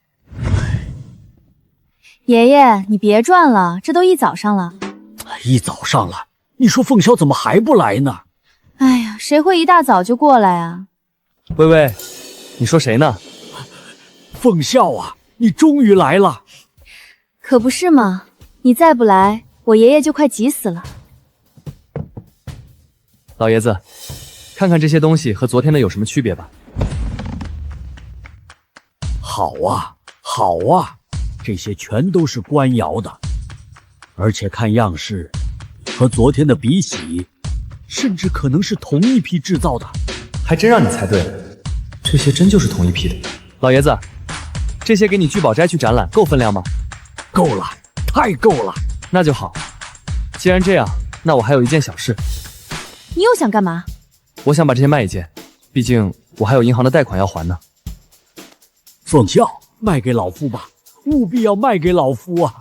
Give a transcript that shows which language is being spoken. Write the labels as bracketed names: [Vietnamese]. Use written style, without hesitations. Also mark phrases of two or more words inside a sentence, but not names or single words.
[Chinese] 爺爺，你別轉了，這都一早上了。一早上了，你說鳳蕭怎麼還不來呢？哎呀，誰會一大早就過來啊？喂喂，你說誰呢？鳳蕭啊，你終於來了。可不是嘛，你再不來，我爺爺就快急死了。老爺子，看看這些東西和昨天的有什麼區別吧。好啊，好啊，這些全都是官窯的，而且看樣式和昨天的比起，甚至可能是同一批製造的。還真讓你猜對了，這些真就是同一批的。老爺子，這些給你聚寶齋去展覽，夠分量嗎？夠了，太夠了。那就好。既然這樣，那我還有一件小事。你又想幹嘛？我想把這些賣一件，畢竟我還有銀行的貸款要還呢。鳳蕭，賣給老夫吧，務必要賣給老夫啊！